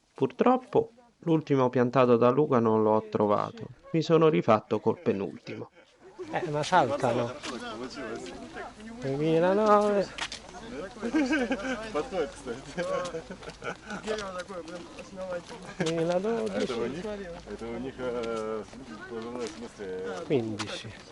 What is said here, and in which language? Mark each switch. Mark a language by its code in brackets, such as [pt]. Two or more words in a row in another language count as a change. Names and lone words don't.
[it] Purtroppo l'ultimo piantato da Luca non l'ho trovato, mi sono rifatto col penultimo. Ma saltano. 2009. [ru] Подходит, кстати. Дерево такое прям основательное. 2012. Это у них в смысле... 15.